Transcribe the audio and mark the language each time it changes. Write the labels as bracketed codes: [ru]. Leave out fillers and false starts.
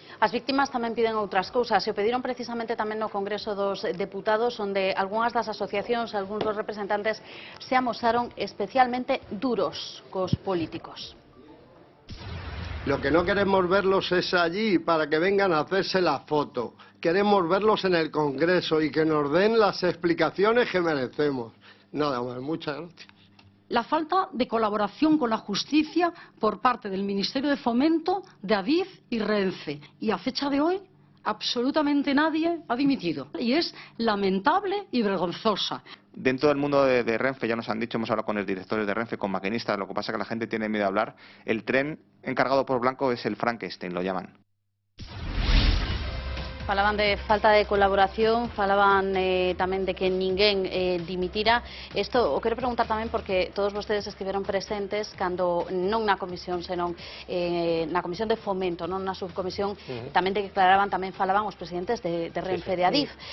[gl] As víctimas tamén piden outras cousas, e o pediron precisamente tamén no Congreso dos Deputados, onde algunhas das asociacións, algúns dos representantes se amosaron especialmente duros cos políticos. [es] Lo que no queremos verlos es allí para que vengan a hacerse la foto. Queremos verlos en el Congreso y que nos den las explicaciones que merecemos. Nada más, muchas gracias. La falta de colaboración con la justicia por parte del Ministerio de Fomento, de Adif y Renfe. Y a fecha de hoy, absolutamente nadie ha dimitido. Y es lamentable y vergonzosa. Dentro del mundo de Renfe, ya nos han dicho, hemos hablado con los directores de Renfe, con maquinistas, lo que pasa es que la gente tiene miedo a hablar. El tren encargado por Blanco es el Frankenstein, lo llaman. [gl] Falaban de falta de colaboración, falaban tamén de que ninguén dimitira. Isto o quero preguntar tamén porque todos vostedes estiveron presentes cando non na comisión, senón na comisión de fomento, non na subcomisión, tamén declaraban, tamén falaban os presidentes de Renfe e de Adif.